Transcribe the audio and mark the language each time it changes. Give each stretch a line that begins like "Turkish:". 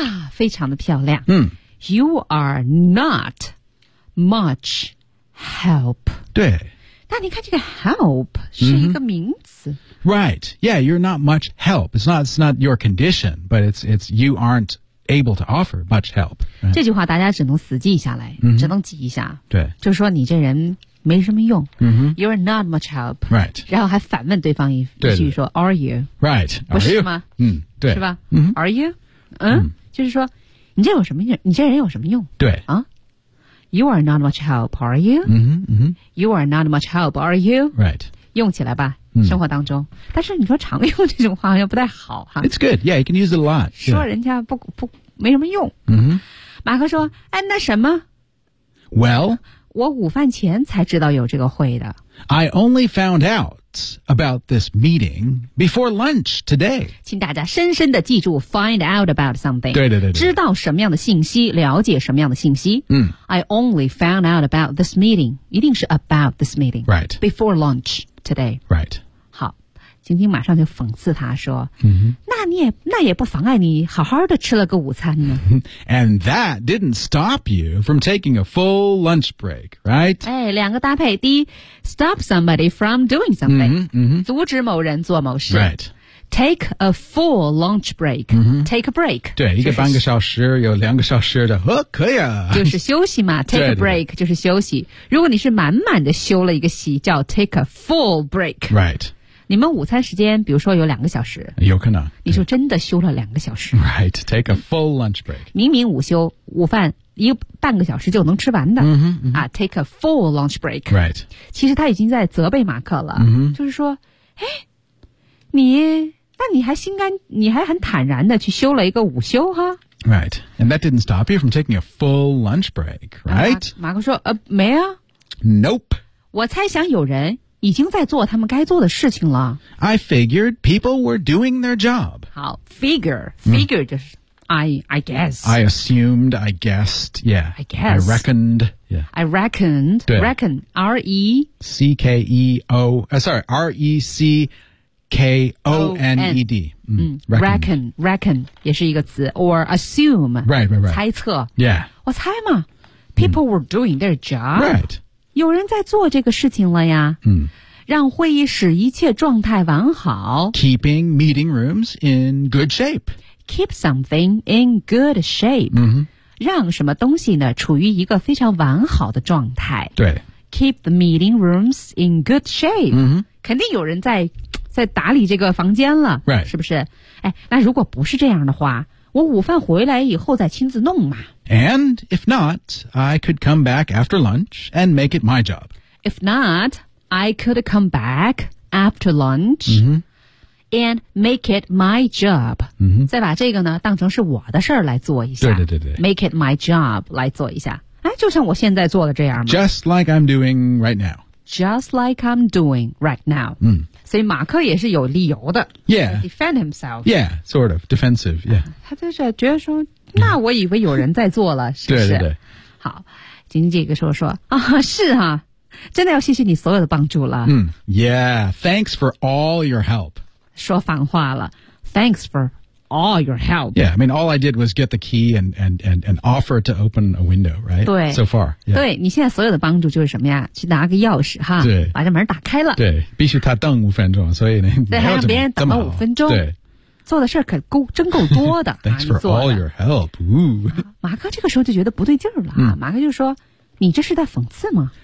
Chinese: 非常的漂亮。
English: You are not much help.
Chinese: 对。但你看这个 help 是一个名词、
English: Right, yeah, you're not much help. It's not your condition, but it's you aren't able to offer much help.、
Chinese: 这句话大家只能死记下来、只能记一下。对，就说你这人没什么用。
English: You're not much help. Right.
Chinese: 然后还反问对方一句说
English: Are you? Right.
Chinese: 不是吗？对，是吧、
English: Are you?
Chinese: 就是说你这有什么用？你这人有什么用？对
English: 啊。You are not much help, are you? You are not much help, are you? Right.
Chinese: 用起来吧、生活当中。但是你说常用这种话好像不太好哈。
English: It's good. Yeah, you can use it a lot.
Chinese: 说人家不没什么用。马克说哎那什么
English: Well,
Chinese: 我午饭前才知道有这个会的。
English: I only found out about this meeting before lunch today.
Chinese: 请大家深深地记住
English: find out about something.
Chinese: 对对对对。知道什么样的信息，了解什么样的信息。
English: I only found out about this meeting.
Chinese: 一定是
English: about this meeting. Right. Before lunch today. Right.
Chinese: 好，晶晶马上就讽刺他说、那也不妨碍你好好的吃了个午餐呢。
English: And that didn't stop you from taking a full lunch break, right?
Chinese: 哎，两个搭配，第一 ，
English: stop somebody from doing something，、
Chinese: 阻止某人做某事。
English: Right. Take a full lunch break.、Take a break.
Chinese: 对，一个半个小时，有两个小时的，可以啊。就是休息嘛。
English: Take a break
Chinese: 就是休息。如果你是满满的休了一个息，叫
English: take a full break. Right.
Chinese: 你们午餐时间比如说有两个小时有可能你就真的休了两个小时
English: Right, take a full lunch break
Chinese: 明明午休午饭一半个小时就能吃完的、
English: take a full lunch break Right
Chinese: 其实他已经在责备马克了、就是说哎，你那你还心甘，你还很坦然的去休了一个午休哈。
English: Right, and that didn't stop you from taking a full lunch break, right?
Chinese: 马克说，没啊。
English: Nope.
Chinese: 我猜想有人已经在做他们该做的事情了。
English: I figured people were doing their job. 好 figure 就是I guess. I assumed, I guessed, yeah. I guess. I reckoned, yeah. I reckoned, reckon, R-E-C-K-O-N-E-D. Reckon,
Chinese: 也是一个词
English: or assume. Right.
Chinese: 猜测。
English: Yeah.
Chinese: 我猜嘛
English: people were doing their job. Right.
Chinese: 有人在做这个事情了呀。让会议室一切状态完好。
English: Keeping meeting rooms in good shape. Keep something in good shape,、 mm-hmm.
Chinese: 让什么东西呢处于一个非常完好的状态。对
English: ，keep the meeting rooms in good shape,、 mm-hmm.
Chinese: 肯定有人在打理这个房间了，
English: right.
Chinese: 是不是？哎，那如果不是这样的话，我午饭回来以后再亲自弄嘛。
English: And if not, I could come back after lunch and make it my job. If not, I could come back after lunch.、 Mm-hmm. And make it my job.、 Mm-hmm.
Chinese: 再把这个呢当成是我的事儿来做一下。对。
English: Make it my job
Chinese: 来做一下。哎，就像我现在做的这样吗
English: ？Just like I'm doing right now. Just like I'm doing right now. 嗯，
Chinese: 所以马克也是有理由的。
English: Yeah. Defend himself. Yeah, sort of defensive. Yeah.、
Chinese: 他就是觉得说，那我以为有人在做了，是不是？对。好，仅仅这个时候说啊，是啊，真的要谢谢你所有的帮助了。
English: 嗯 ，Yeah, thanks for all your help.
Chinese: 说反话了
English: Thanks for all your help. Yeah, I mean, all I did was get the key and offer to open a window, right?
Chinese: 对
English: So far.、Yeah.
Chinese: 对你现在所有的帮助就是什么呀去拿个钥匙哈对把这门打开了。对必须他等五分钟所以呢对还让别人等了五分钟。对做的事儿可够真够多的。
English: Thanks for all your help.、
Chinese: 马克这个时候就觉得不对劲儿了、马克就说你这是在讽刺吗